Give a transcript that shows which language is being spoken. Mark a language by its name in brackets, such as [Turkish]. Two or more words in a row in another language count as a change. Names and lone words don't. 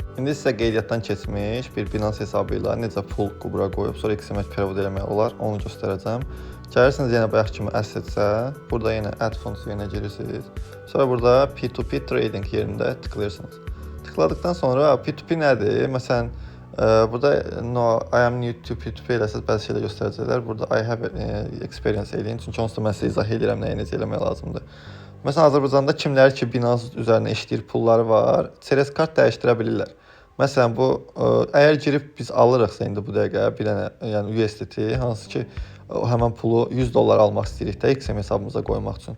[Azerbaijani] İndi sizə qeydiyyatdan keçmiş bir Binance hesabı ilə necə pul bura qoyub, sonra XML perevod eləmək olar, onu göstərəcəm. Gəlirsiniz yenə bayaq kimi Assets-ə, burada yenə [English] Add Funds [Azerbaijani] yerinə girirsiniz. Sonra burada [English] P2P Trading [Azerbaijani] yerində tıklayırsınız. Tıkladıkdan sonra P2P nədir? Məsələn, burada [English] I am new to P2P [Azerbaijani] eləsəz bəzi şeylər göstərəcəklər. Burada [English] I have experience [Azerbaijani] eləyin. Çünki onsuz da mən sizə izah edirəm nəyə necə eləmək lazımdır. Məsələn, Azərbaycanda kimlər ki Binance üzərinə işləyir, pulları var, Ceres kart dəyişdirə bilirlər. Məsələn, bu əgər girib biz alırıqsa indi bu dəqiqə bir dənə, yəni USDT, hansı ki həmən pulu 100 dollar almaq istəyirik də XM hesabımıza qoymaq üçün.